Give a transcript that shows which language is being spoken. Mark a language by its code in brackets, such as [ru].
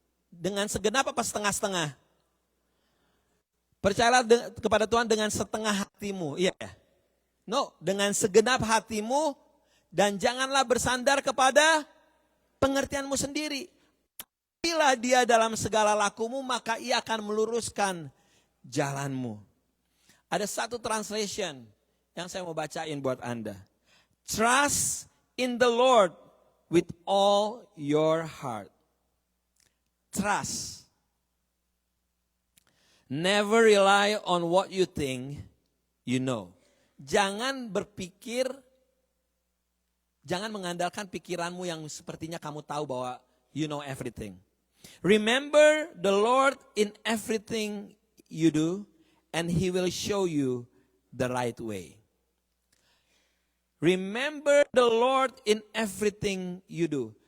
[id] Dengan segenap apa setengah-setengah? Percayalah kepada Tuhan dengan setengah hatimu. Iya ya? No, dengan segenap hatimu dan janganlah bersandar kepada pengertianmu sendiri. Bila dia dalam segala lakumu, maka ia akan meluruskan jalanmu. Ada satu translation yang saya mau bacain buat Anda. [en] Trust in the Lord with all your heart. Trust. Never rely on what you think you know. [id] Jangan berpikir, jangan mengandalkan pikiranmu yang sepertinya kamu tahu bahwa you know everything. [en] Remember the Lord in everything you do, and He will show you the right way. Remember the Lord in everything you do.